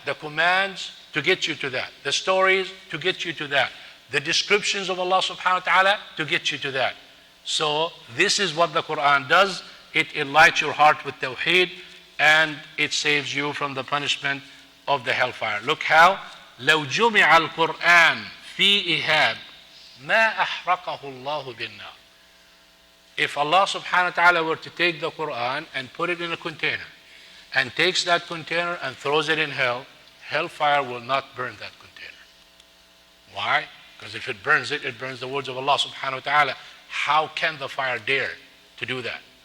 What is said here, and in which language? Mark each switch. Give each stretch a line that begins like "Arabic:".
English: The commands to get you to that. The stories to get you to that. The descriptions of Allah subhanahu wa ta'ala to get you to that. So this is what the Quran does. It enlightens your heart with tawheed, and it saves you from the punishment of the hellfire. Look how,
Arabic: لو جمع القرآن في إهاب ما أحرقه الله بالنار.
English: If Allah subhanahu wa ta'ala were to take the Quran and put it in a container, and takes that container and throws it in hell, hellfire will not burn that container. Why? Because if it burns it, it burns the words of Allah subhanahu wa ta'ala. How can the fire dare to do that?